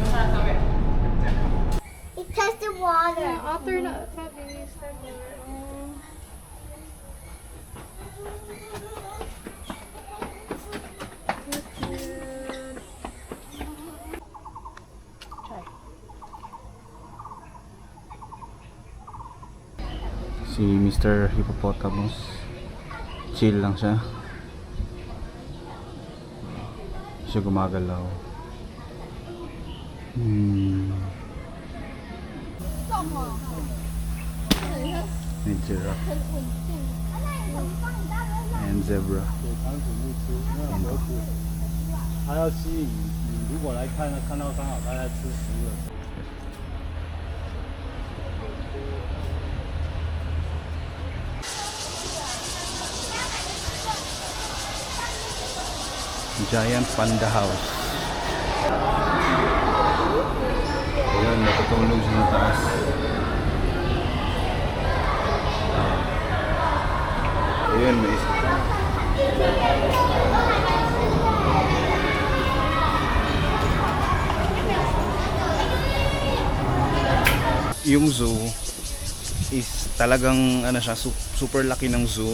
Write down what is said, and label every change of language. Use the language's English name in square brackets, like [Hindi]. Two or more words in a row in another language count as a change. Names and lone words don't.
[English] It touched the water. [Filipino] Otter na. Sabi, Si Mr. Hippopotamus, chill lang siya. Siya gumagalaw. May [English] giraffe and zebra. [Chinese] 它要吸引你，如果来看到刚好它在吃食物的时候。 [Filipino] Giant Panda House. Ayan, natutulog siya sa taas. Ayan, may isa. Yung zoo is talagang ano siya, super laki ng zoo.